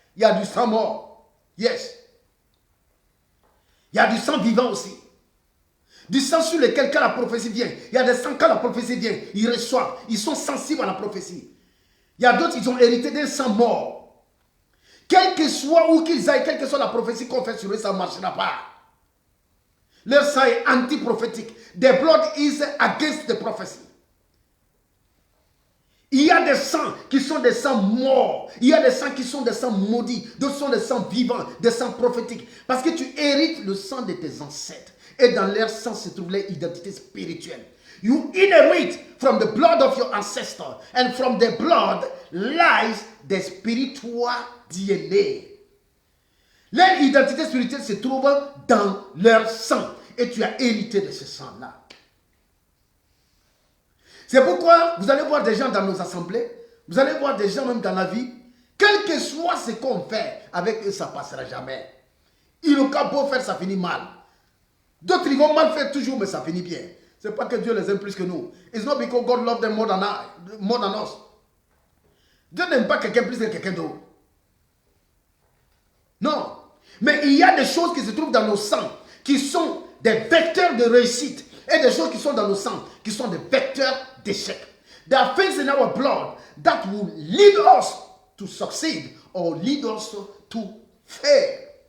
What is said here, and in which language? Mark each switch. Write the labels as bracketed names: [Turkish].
[French] Il y a du sang mort. Yes. Il y a du sang vivant aussi. Du sang sur lequel quand la prophétie vient. Il y a des sangs quand la prophétie vient. Ils reçoivent. Ils sont sensibles à la prophétie. Il y a d'autres, ils ont hérité d'un sang mort. Quel que soit où qu'ils aillent, quelle que soit la prophétie qu'on fait sur eux, ça ne marchera pas. Leur sang est anti-prophétique. [English] Their blood is against the prophecy. [French] Il y a des sangs qui sont des sangs morts. Il y a des sangs qui sont des sangs maudits. D'autres sont des sangs vivants, des sangs prophétiques. Parce que tu hérites le sang de tes ancêtres. Et dans leur sang se trouve leur identité spirituelle. [English] You inherit from the blood of your ancestor. And from the blood lies the spiritual DNA. [French] Leur identité spirituelle se trouve dans leur sang. Et tu as hérité de ce sang-là. C'est pourquoi vous allez voir des gens dans nos assemblées. Vous allez voir des gens même dans la vie. Quel que soit ce qu'on fait, avec eux, ça ne passera jamais. Ils n'ont qu'à beau faire, ça finit mal. D'autres, ils vont mal faire toujours, mais ça finit bien. Ce n'est pas que Dieu les aime plus que nous. [English] It's not because God loves them more than us. [French] Dieu n'aime pas quelqu'un plus que quelqu'un d'autre. Non. Mais il y a des choses qui se trouvent dans nos sangs, qui sont des vecteurs de réussite. Et des choses qui sont dans nos sangs, qui sont des vecteurs d'échec. [English] There are things in our blood that will lead us to succeed or lead us to fail.